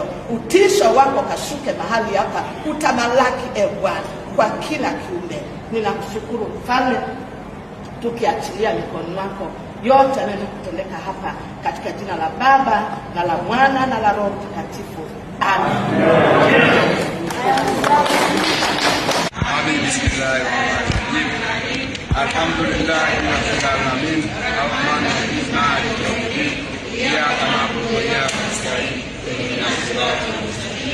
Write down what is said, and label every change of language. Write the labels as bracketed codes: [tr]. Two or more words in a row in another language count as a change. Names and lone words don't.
[sw] Utisho wako kashuke mahali hapa, utamalaki Bwana kwa kila kiumbe. Ninakushukuru Mfalme, tukiachilia mikononi mwako yote yanaenda kutendeka hapa, katika jina la Baba na la Mwana na la Roho Mtakatifu. Amen. [ar] بسم الله الرحمن الرحيم. الحمد لله رب العالمين. الرحمن الرحيم مالك يوم الدين. إياك نعبد وإياك نستعين اهدنا الصراط المستقيم.